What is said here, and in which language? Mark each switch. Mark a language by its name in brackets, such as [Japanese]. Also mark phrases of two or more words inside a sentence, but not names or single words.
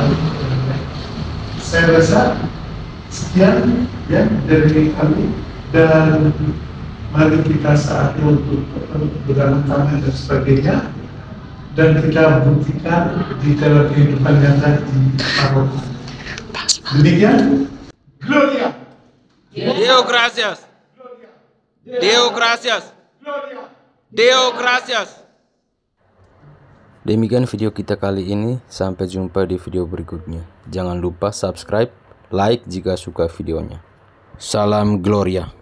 [Indonesian] Saya rasa sekian ya dari kami, dan mari kita saatnya untuk bergantung tangan dan sebagainya, dan kita buktikan di dalam kehidupan nyata di Paroki. Demikian. [Latin] Gloria. Deo gracias. Deo gracias. Deo gracias. [Indonesian] Demikian video kita kali ini, sampai jumpa di video berikutnya. Jangan lupa subscribe, like jika suka videonya. Salam Gloria.